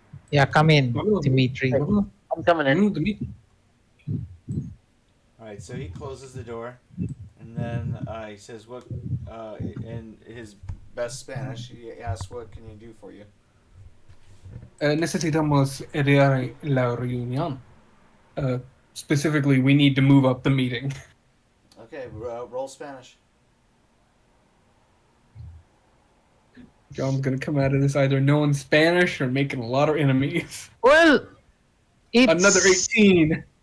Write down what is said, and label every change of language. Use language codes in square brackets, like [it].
[en] Yeah, come in, Dimitri. I'm coming in. Dimitri. All right, so he closes the door, and then he says, "What?" In his best Spanish, he asks, "What can you do for you?" [es] Necesitamos idear la reunión. [en] Specifically, we need to move up the meeting. Okay, roll Spanish. John's gonna come out of this either knowing Spanish or making a lot of enemies. Well, it's Another 18.